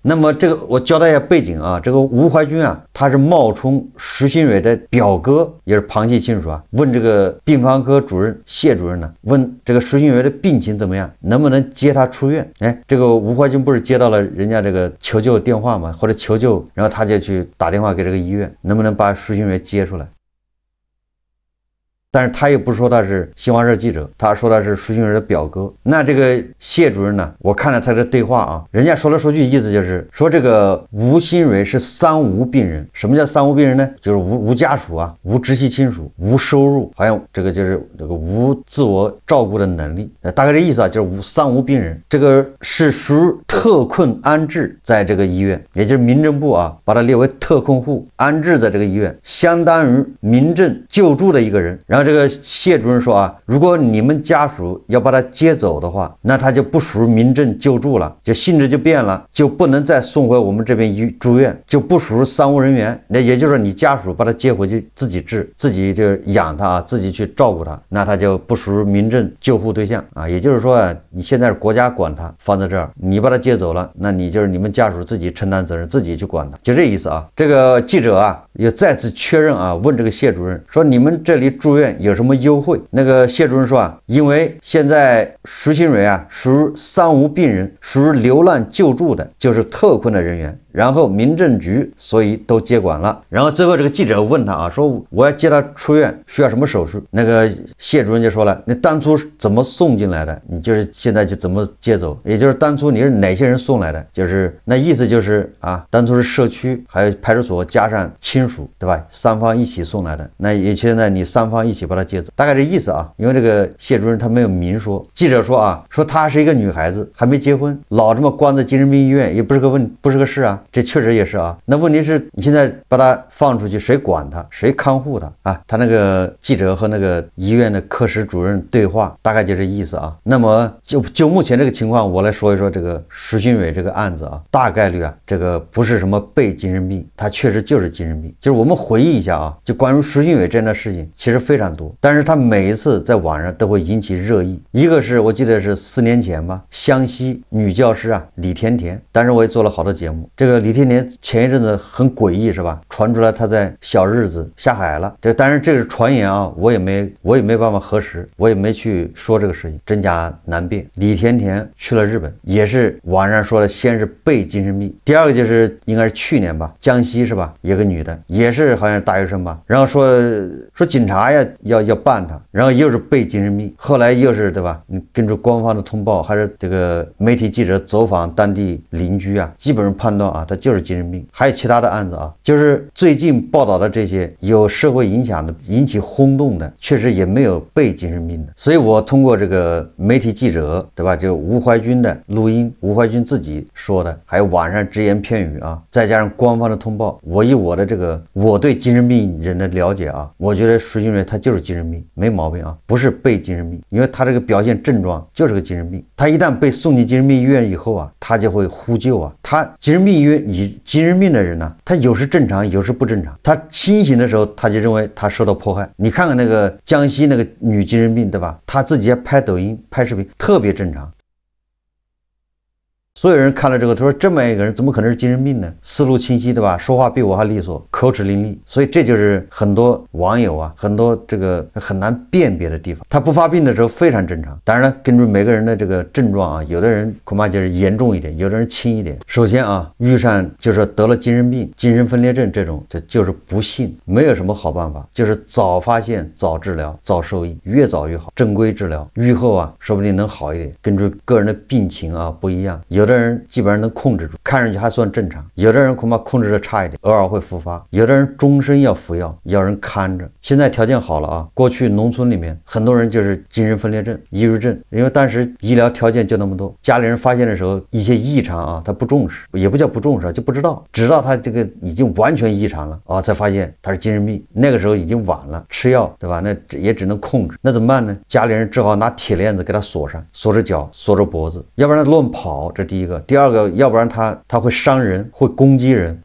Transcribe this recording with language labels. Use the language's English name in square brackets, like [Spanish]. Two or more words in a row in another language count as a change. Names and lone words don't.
[Chinese] 那麼這個我交代一下背景啊，這個吳懷軍啊，他是冒充徐新偉的表哥，也是旁系親屬啊，問這個病房科主任謝主任呢，問這個徐新偉的病情怎麼樣，能不能接他出院？哎，這個吳懷軍不是接到了人家這個求救電話嗎？或者求救，然後他就去打電話給這個醫院，能不能把徐新偉接出來？但是他也不说他是新華社記者，他說他是徐新偉的表哥。那這個謝主任呢，我看了他的對話啊，人家說來說去意思就是說這個吳新偉是三無病人。什麼叫三無病人呢？就是無家屬啊，無直系親屬，無收入，好像這個就是這個無自我照顧的能力，大概這意思啊，就是三無病人。這個是屬特困安置在這個醫院，也就是民政部啊把他列為特困戶，安置在這個醫院，相當於民政救助的一個人。然後這個謝主任說啊，如果你們家屬要把他接走的話，那他就不屬於民政救助了，就性質就变了，就不能再送回我們這邊住院，就不屬於三無人員。那也就是說你家屬把他接回去自己治，自己就養他啊，自己去照顧他，那他就不屬於民政救護對象啊。也就是说啊，你現在是國家管他放在這兒，你把他接走了，那你就是你們家屬自己承擔責任，自己去管他，就這意思啊。這個記者啊也再次確認啊，問這個謝主任說，你們這裡住院有什麼優惠？那個謝主任說啊，因為現在徐新偉啊屬於三無病人，屬於流浪救助的，就是特困的人員，然後民政局所以都接管了。然後最後這個記者問他啊，說我要接他出院需要什麼手續？那個謝主任就說了，你當初怎麼送進來的，你就是現在就怎麼接走，也就是當初你是哪些人送來的，就是那意思就是啊，当初是社區還有派出所加上親屬，對吧？三方一起送來的，那也現在你三方一起把他接走，大概這意思啊。因為這個謝主任他沒有明說，記者說啊，說她是一個女孩子，還沒結婚，老這麼關在精神病醫院也不是個事啊，這確實也是啊。那問題是你現在把他放出去，誰管他，誰看護他啊？他那個記者和那個醫院的科室主任對話，大概就這意思啊。那麼就目前這個情況，我來說一說這個徐新偉這個案子啊，大概率啊，這個不是什麼被精神病，他確實就是精神病。就是我們回憶一下啊，就關於徐新偉這樣的事情其實非常多，但是他每一次在網上都會引起熱議。一個是我記得是4年前吧，湘西女教師啊李甜甜，當時我也做了好多節目。這個李甜甜前一陣子很詭異是吧？傳出來她在小日子下海了，這當然這是傳言啊，我也沒辦法核實，我也沒去說這個事情，真假難辨。李甜甜去了日本，也是網上說的，先是被精神病，第二個就是應該是去年吧，江西是吧，有個女的也是好像是大學生吧，然後說警察呀要辦她，然後又是被精神病，後來又是对吧？你根據官方的通報，還是這個媒體記者走訪當地鄰居啊，基本上判斷啊，他就是精神病。還有其他的案子啊，就是最近報道的這些有社會影響的、引起轟動的，確實也沒有被精神病的。所以我通過這個媒體記者對吧，就吳懷軍的錄音，吳懷軍自己說的，還有網上只言片語啊，再加上官方的通報，我以我的這個我對精神病人的了解啊，我覺得徐新偉他就是精神病，沒毛病啊，不是被精神病，因為他這個表現症狀就是個精神病。他一旦被送進精神病醫院以後啊，他就會呼救啊，他精神病醫因為精神病的人呢，他有时正常，有时不正常。他清醒的时候，他就認為他受到迫害。你看看那個江西那個女精神病，對吧？他自己還拍抖音、拍視頻，特別正常。所有人看了這個，他說這麼一個人怎麼可能是精神病呢？思路清晰，對吧？說話比我還利索，口齒伶俐。所以這就是很多網友啊，很多這個很難辨別的地方。他不發病的時候非常正常。當然了，根據每個人的這個症狀啊，有的人恐怕就是嚴重一點，有的人輕一點。首先啊，遇上就是得了精神病、精神分裂症這種，這就是不幸，沒有什麼好辦法，就是早發現、早治療、早受益，越早越好。正規治療，愈後啊，說不定能好一點。根據個人的病情啊不一樣，有的人基本上能控制住，看上去還算正常；有的人恐怕控制的差一點，偶爾會復發；有的人終身要服藥，要人看着。現在條件好了啊，過去農村裡面很多人就是精神分裂症、抑鬱症，因為當時醫療條件就那麼多，家裡人發現的時候一些異常啊，他不重視，也不叫不重視，就不知道，直到他這個已經完全異常了啊，才發現他是精神病。那個時候已經晚了，吃藥對吧？那也只能控制，那怎麼辦呢？家裡人只好拿鐵鏈子給他鎖上，鎖着腳，鎖着脖子，要不然他亂跑，這第一個。第二個，要不然他會傷人，會攻擊人。